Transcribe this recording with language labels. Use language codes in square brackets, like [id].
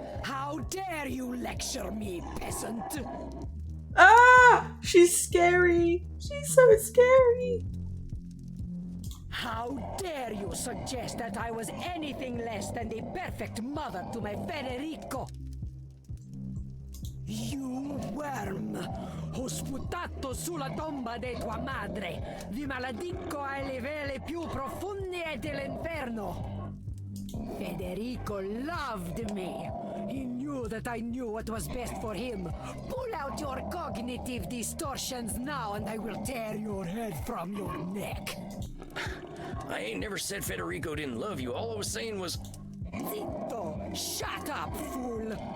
[en] How dare you lecture me, peasant? Ah! She's scary. She's so scary. How dare you suggest that I was anything less than the perfect mother to my Federico? You worm! [it] Ho sputato sulla tomba di tua madre! Vi maledico ai livelli più profondi dell'inferno! [en] Federico loved me! He knew that I knew what was best for him! Pull out your cognitive distortions now and I will tear your head from your neck! I ain't never said Federico didn't love you. All I was saying was... [it] Zitto! [en] Shut up, fool!